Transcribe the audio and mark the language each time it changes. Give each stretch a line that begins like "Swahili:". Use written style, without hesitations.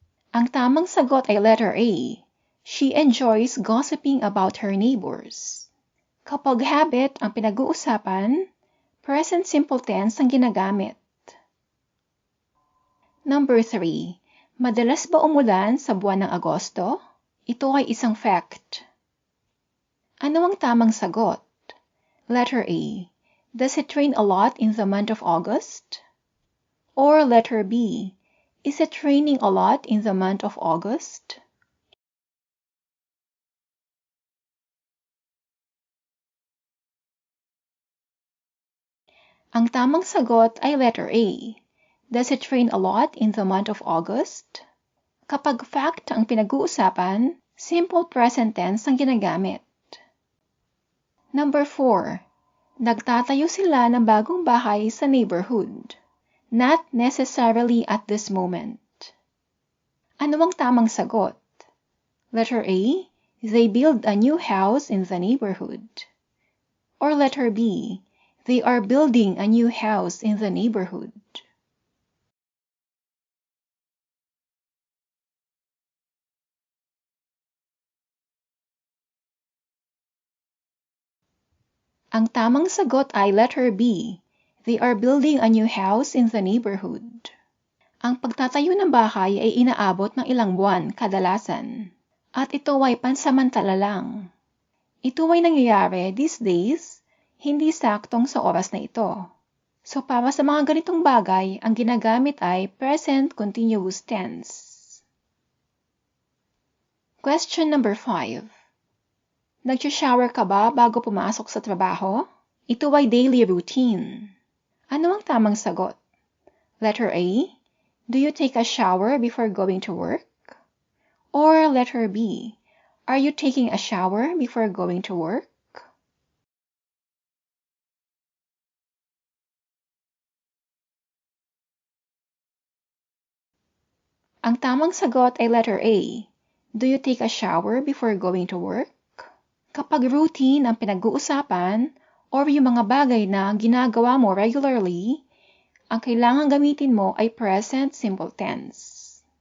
Filipino: Ang tamang sagot ay letter A.
English: She enjoys gossiping about her neighbors.
Filipino: Kapag habit ang pinag-uusapan,
English: present simple tense
Filipino: ang ginagamit.
English: Number 3.
Filipino: Madalas ba umulan sa buwan ng Agosto? Ito ay isang fact. Ano ang tamang sagot?
English: Letter A. Does it rain a lot in the month of August? Or letter B. Is it raining a lot in the month of August?
Filipino: Ang tamang sagot ay letter A.
English: Does it rain a lot in the month of August?
Filipino: Kapag fact ang pinag-uusapan, simple present tense ang ginagamit.
English: Number 4.
Filipino: Nagtatayo sila ng bagong bahay sa neighborhood.
English: Not necessarily at this moment.
Filipino: Ano ang tamang sagot?
English: Letter A. They build a new house in the neighborhood. Or letter B. They are building a new house in the neighborhood.
Filipino: Ang tamang sagot ay letter B.
English: They are building a new house in the neighborhood.
Filipino: Ang pagtatayo ng bahay ay inaabot ng ilang buwan kadalasan. At ito ay pansamantala lang. Ito ay nangyayari
English: these days,
Filipino: hindi saktong sa oras na ito. So para sa mga ganitong bagay, ang ginagamit ay present continuous tense.
English: Question number 5.
Filipino: Nag-shower ka ba bago pumasok sa trabaho? Ito ay daily routine. Ano ang tamang sagot?
English: Letter A. Do you take a shower before going to work? Or letter B. Are you taking a shower before going to work?
Filipino: Ang tamang sagot ay letter A.
English: Do you take a shower before going to work?
Filipino: Kapag routine ang pinag-uusapan or yung mga bagay na ginagawa mo regularly, ang kailangan gamitin mo ay present simple tense.